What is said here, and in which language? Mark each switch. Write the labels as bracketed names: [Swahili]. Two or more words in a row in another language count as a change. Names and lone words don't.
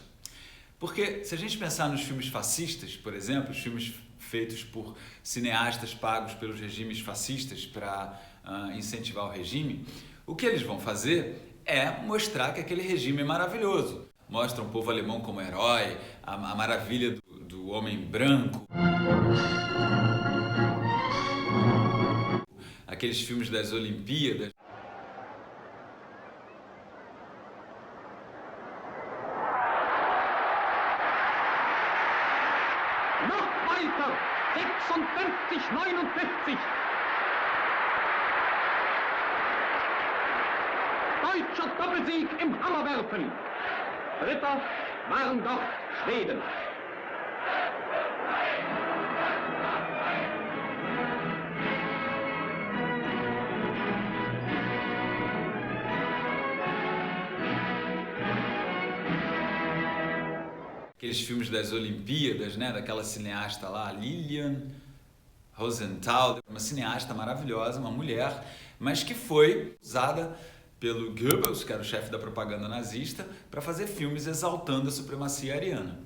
[Portuguese] Porque se a gente pensar nos filmes fascistas, por exemplo, os filmes feitos por cineastas pagos pelos regimes fascistas para incentivar o regime, o que eles vão fazer é mostrar que aquele regime é maravilhoso. Mostra o povo alemão como herói, a maravilha do homem branco. Aqueles filmes das Olimpíadas. [German] Noch weiter! 56, 59! Deutscher Doppelsieg im Hammerwerfen! Dritter waren doch Schweden. [Portuguese] Aqueles filmes das Olimpíadas, né, daquela cineasta lá, Lilian Rosenthal, uma cineasta maravilhosa, uma mulher, mas que foi usada pelo Goebbels, que era o chefe da propaganda nazista, para fazer filmes exaltando a supremacia ariana.